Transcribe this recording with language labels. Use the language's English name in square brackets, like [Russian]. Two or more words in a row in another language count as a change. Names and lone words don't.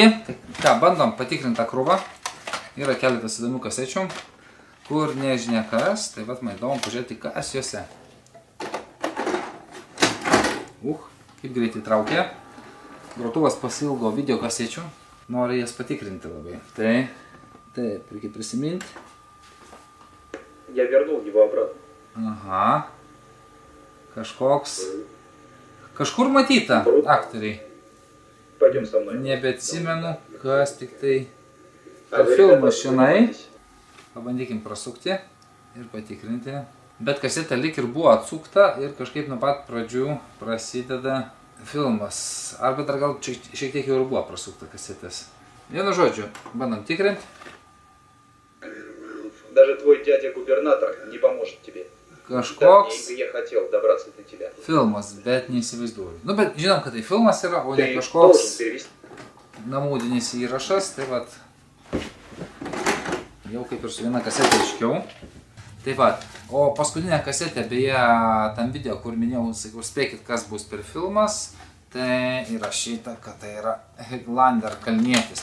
[Lithuanian] Ką, bandom patikrinti tą krūvą. Yra keletas įdomių kasečių, kur nežinia kas. Tai vat man įdomu pažiūrėti, kas juose. Kaip greitai traukė. Grotuvas pasilgo video kasečių. Nori jas patikrinti labai. Taip, reikia prisiminti. [Russian] Я вернул его обратно. [Lithuanian] Aha. Kažkur matyta aktoriai. [Russian] Пойдем со мной. [Lithuanian] Nebeatsimenu, kas tik tai. Filmas šiandien. Pabandykim prasukti ir patikrinti. Bet kasetė lik ir buvo atsukta ir kažkaip nuo pat pradžių prasideda filmas. Arba dar gal šiek tiek jau ir buvo prasukta kasetės. Vienu žodžiu, bandom tikrinti. [Russian] Даже твой дядя-губернатор не поможет тебе. [Lithuanian] Kažkoks [Russian] Я хотел добраться до тебя. [Lithuanian] filmas, bet neįsivaizduoju. Nu, bet žinom, kad tai filmas yra, o ne kažkoks namudinis įrašas. Tai vat, jau kaip ir su viena kasetė aiškiau. Tai vat, o paskutinė kasetė, beje, tam video, kur minėjau, sakiau, spėkit, kas bus per filmas, tai įrašyta, kad tai yra Highlander Kalnietis.